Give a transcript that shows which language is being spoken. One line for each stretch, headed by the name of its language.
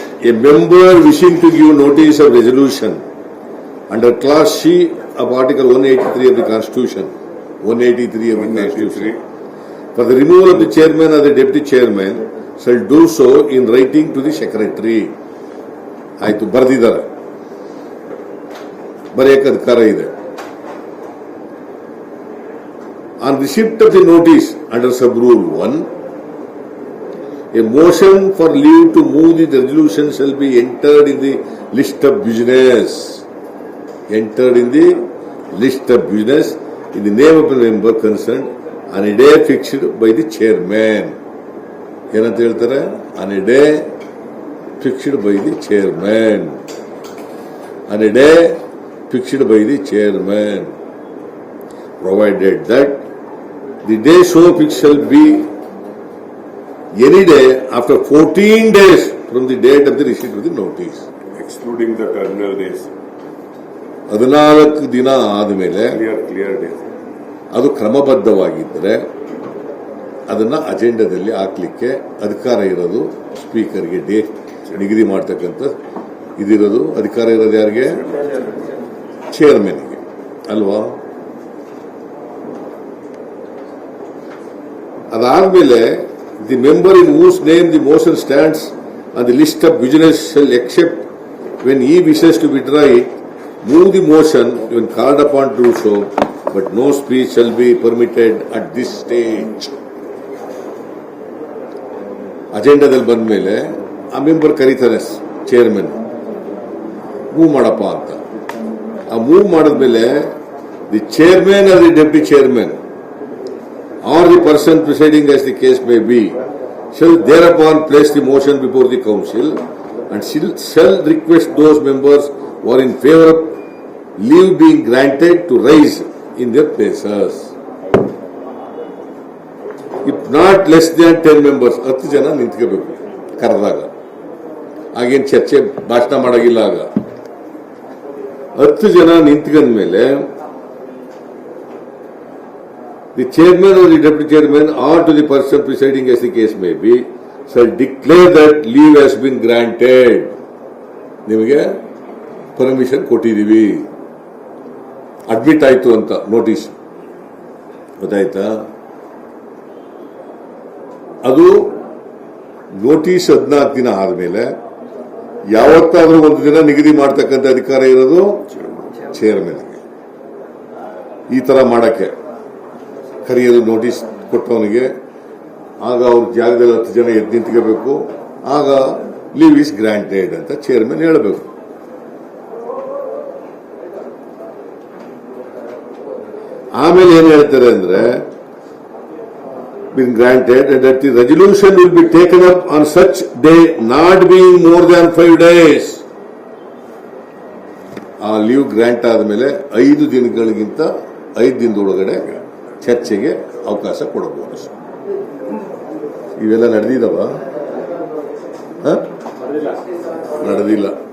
English: A member wishing to give notice of resolution under clause C of article 183 of the Constitution, 183 of the Constitution, for the removal of the chairman or the deputy chairman shall do so in writing to the secretary.
Kannada: ಆಯ್ತು, ಬರೆದಿದ್ದಾರೆ, ಬರೆಯಕ್ಕೆ ಅಧಿಕಾರ ಇದೆ.
English: On receipt of the notice under sub rule 1, a motion for leave to move the resolution shall be entered in the list of business. Entered in the list of business in the name of the member concerned on a day fixed by the chairman.
Kannada: ಏನಂತ ಹೇಳ್ತಾರೆ?
English: On a day fixed by the chairman. On a day fixed by the chairman. Provided that the day so fixed shall be any day after 14 days from the date of the receipt of the notice. Excluding the terminal days.
Kannada: 14 ದಿನ ಆದಮೇಲೆ
English: clear days
Kannada: ಅದು ಕ್ರಮಬದ್ಧವಾಗಿದ್ದರೆ ಅದನ್ನ ಅಜೆಂಡಾದಲ್ಲಿ ಹಾಕ್ಲಿಕ್ಕೆ ಅಧಿಕಾರ ಇರೋದು ಸ್ಪೀಕರ್ಗೆ. Date ನಿಗದಿ ಮಾಡ್ತಕ್ಕಂಥ ಇದಿರೋದು ಅಧಿಕಾರ ಇರೋದು ಯಾರಿಗೆ? ಚೇರ್ಮನ್ಗೆ ಅಲ್ವಾ? ಅದಾದ್ಮೇಲೆ
English: the member in whose name the motion stands on the list of business shall accept when he wishes to withdraw it, move the motion when called upon to do so, but no speech shall be permitted at this stage.
Kannada: ಅಜೆಂಡಾದಲ್ಲಿ ಬಂದ ಮೇಲೆ ಆ member ಕರೀತಾನೆ chairman, move ಮಾಡಪ್ಪ ಅಂತ. ಆ move ಮಾಡಿದ್ಮೇಲೆ
English: The chairman or the deputy chairman or the person presiding as the case may be shall thereupon place the motion before the council and shall request those members who are in favor of leave being granted to rise in their places. If not less than 10 members,
Kannada: 10 ಜನ ನಿಂತ್ಕೋಬೇಕು ಕರೆದಾಗ. ಆಗೇನು ಚರ್ಚೆ ಭಾಷಣ ಮಾಡಾಗಿಲ್ಲ. ಆಗ 10 ಜನ ನಿಂತ್ಕೊಂಡ ಮೇಲೆ
English: the chairman or the deputy chairman or to the person presiding as the case may be shall declare that leave has been granted.
Kannada: ನಿಮಗೆ permission ಕೊಟ್ಟಿದ್ದೀವಿ, ಅಡ್ಮಿಟ್ ಆಯ್ತು ಅಂತ ನೋಟಿಸ್. ಗೊತ್ತಾಯ್ತಾ? ಅದು ನೋಟಿಸ್ 14 ದಿನ ಆದ್ಮೇಲೆ ಯಾವತ್ತಾದ್ರೂ ಒಂದು ದಿನ ನಿಗದಿ ಮಾಡ್ತಕ್ಕಂಥ ಅಧಿಕಾರ ಇರೋದು ಚೇರ್ಮನ್ಗೆ. ಈ ತರ ಮಾಡಕ್ಕೆ ಕರೆಯೋದು ನೋಟಿಸ್ ಕೊಟ್ಟವನಿಗೆ. ಆಗ ಅವ್ರ ಜಾಗದಲ್ಲಿ 10 ಜನ ಎದ್ದು ನಿಂತ್ಕೋಬೇಕು. ಆಗ
English: leave is granted
Kannada: ಅಂತ ಚೇರ್ಮನ್ ಹೇಳಬೇಕು. ಆಮೇಲೆ ಏನ್ ಹೇಳ್ತಾರೆ ಅಂದ್ರೆ
English: been granted and that the resolution will be taken up on such day not being more than 5 days.
Kannada: ಆ ಲೀವ್ ಗ್ರಾಂಟ್ ಆದಮೇಲೆ 5 ದಿನಗಳಿಗಿಂತ 5 ದಿನದೊಳಗಡೆ ಚರ್ಚೆಗೆ ಅವಕಾಶ ಕೊಡಬಹುದು. ಇವೆಲ್ಲ ನಡೆದಿದ್ದಾವ? ನಡೆದಿಲ್ಲ.